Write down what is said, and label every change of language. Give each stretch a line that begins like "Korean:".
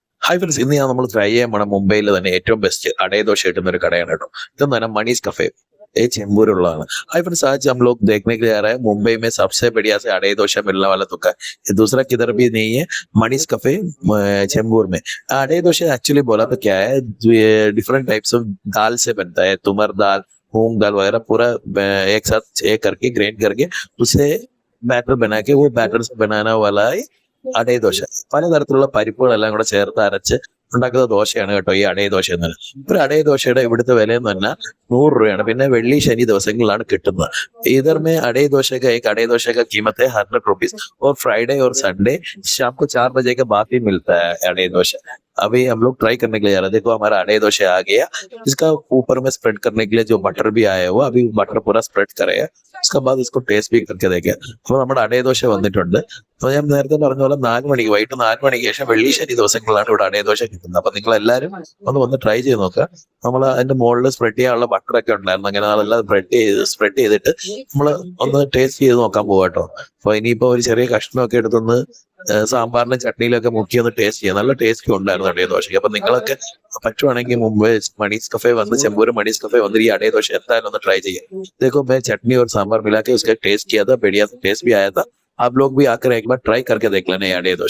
Malayalam: Hi friends, ഇന്ന് നമ്മൾ try ചെയ്യാൻ പോണ മുംബൈയിൽ തന്നെ ഏറ്റവും ബെസ്റ്റ് അടേ ദോശ കിട്ടുന്ന ഒരു കടയാണ് കേട്ടോ. ഇതെന്ന് പറഞ്ഞാൽ
Hindi: मनीष कफे, ये चेंबूर उल्लाना। हाय फ्रेंड्स, आज हम लोग देखने के लिए आ रहे हैं मुंबई में सबसे बढ़िया से अड़े डोसा मिलने वाला दुकान। ये दूसरा किधर भी नहीं है, मनीष कफे चेंबूर में। अड़े डोसा एक्चुअली बोला तो क्या है, जो ये डिफरेंट टाइप्स ऑफ दाल से बनता है, तुमर दाल, मूंग दाल वगैरह पूरा एक साथ ये करके ग्राइंड करके उसे बैटर बना के वो बैटर से बनाना वाला है അടേ ദോശ.
Malayalam: പലതരത്തിലുള്ള പരിപ്പുകളെല്ലാം കൂടെ ചേർത്ത് അരച്ച് ഉണ്ടാക്കുന്ന ദോശയാണ് കേട്ടോ ഈ അടേ ദോശ എന്നത്. ഒരു അടേ ദോശയുടെ ഇവിടുത്തെ വില എന്ന് പറഞ്ഞാൽ 100 രൂപയാണ്. പിന്നെ വെള്ളി ശനി ദിവസങ്ങളിലാണ് കിട്ടുന്നത്.
Hindi: इधर में अड़े डोसे का एक अड़े डोसे का कीमत है 100 रुपीज और फ्राइडे और संडे शाम को 4 बजे के बाद ही मिलता है अड़े डोसा. अभी हम लोग ट्राई करने के लिए जा रहे हैं. देखो हमारा अड़े डोसा आ गया. इसका ऊपर में स्प्रेड करने के लिए जो बटर भी आया हुआ, अभी बटर पूरा स्प्रेड करेगा. उसके बाद इसको टेस्ट भी करके देखें.
Malayalam: അപ്പോൾ നമ്മുടെ അടേ ദോശ വന്നിട്ടുണ്ട്. അപ്പോൾ ഞാൻ നേരത്തെ പറഞ്ഞ പോലെ 4 മണിക്ക്, വൈകിട്ട് 4 മണിക്ക് ശേഷം വെള്ളി ശനി ദിവസങ്ങളിലാണ് ഇവിടെ അടേ ദോശ കിട്ടുന്നത്. അപ്പൊ നിങ്ങൾ എല്ലാവരും ഒന്ന് ട്രൈ ചെയ്ത് നോക്കുക. നമ്മൾ അതിന്റെ മുകളിൽ സ്പ്രെഡ് ചെയ്യാനുള്ള ബട്ടറൊക്കെ ഉണ്ടായിരുന്നു. അങ്ങനെ അതെല്ലാം സ്പ്രെഡ് ചെയ്തിട്ട് നമ്മൾ ഒന്ന് ടേസ്റ്റ് ചെയ്ത് നോക്കാൻ പോകാം കേട്ടോ. അപ്പൊ ഇനിയിപ്പോ ഒരു ചെറിയ കഷ്ണമൊക്കെ എടുത്തൊന്ന് സാമ്പാറിനും ചട്നിയിലൊക്കെ മുക്കി ഒന്ന് ടേസ്റ്റ് ചെയ്യാം. നല്ല ടേസ്റ്റ് ഉണ്ടായിരുന്നു അടേ ദോശയ്ക്ക്. അപ്പൊ നിങ്ങളൊക്കെ പറ്റുവാണെങ്കിൽ മുമ്പ് मनीष कफे വന്ന് ചെമ്പൂർ मनीष कफे വന്ന് ഈ अड़े डोसा എന്തായാലും ഒന്ന് ट्राई ചെയ്യാം.
Hindi: देखो मैं चटनी और सांभर मिला के उसका टेस्ट किया था, बढ़िया टेस्ट भी आया था. आप लोग भी आकर एक बार ट्राई करके देख लेना ये अड़े डोसा.